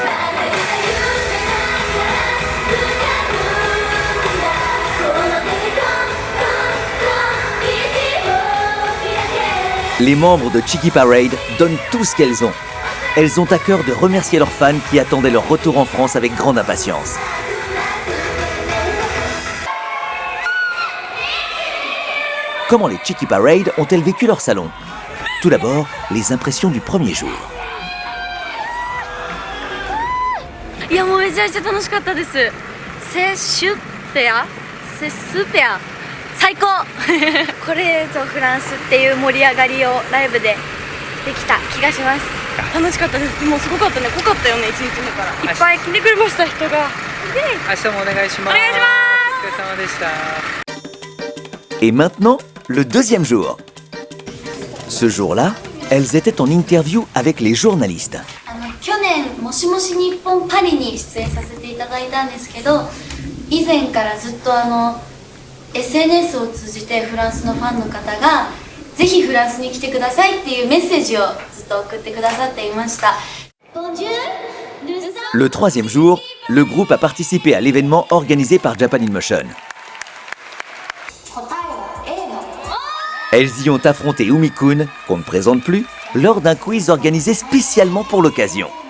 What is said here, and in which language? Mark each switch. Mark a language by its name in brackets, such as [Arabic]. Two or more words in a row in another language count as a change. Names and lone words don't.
[French] Les membres de Chiki Parade donnent tout ce qu'elles ont. Elles ont à cœur de remercier leurs fans qui attendaient leur retour en France avec grande impatience. Comment les Chiki Parade ont-elles vécu leur salon? Tout d'abord, les impressions du premier jour. [Japanese] いやもうめちゃめちゃ楽しかったです。セスペア最高これぞフランスっていう盛り上がりをライブでできた気がします。楽しかったです。もうすごかったね。濃かったよね、1日目からいっぱい来てくれました人が。明日もお願いします。お願いします。お疲れ様でした。 [French] Et maintenant, le deuxième jour. Ce jour-là, elles étaient en interview avec les journalistes. [Japanese] 去年もしもし日本パリに出演させていただいたんですけど、以前からずっとSNS を通じてフランスのファンの方がぜひフランスに来てくださいっていうメッセージをずっと送ってくださっていました。 [French] Le troisième jour, le groupe a participé à l'événement organisé par Japan in Motion. Elles y ont affronté Umi-kun, qu'on ne présente plus, lors d'un quiz organisé spécialement pour l'occasion.